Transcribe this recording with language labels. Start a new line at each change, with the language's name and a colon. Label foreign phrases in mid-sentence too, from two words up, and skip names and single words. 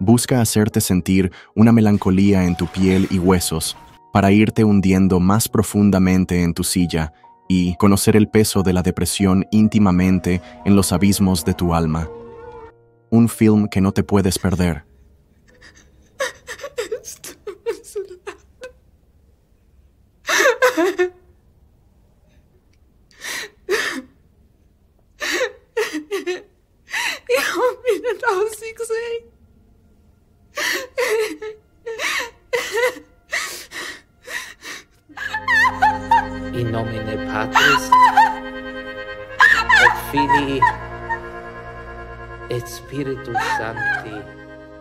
Spanish: busca hacerte sentir una melancolía en tu piel y huesos para irte hundiendo más profundamente en tu silla y conocer el peso de la depresión íntimamente en los abismos de tu alma. Un film que no te puedes perder.
German: Ich hab mich nicht ausgesehen.
Latin: In nomine Patris et Filii et Spiritus Sancti.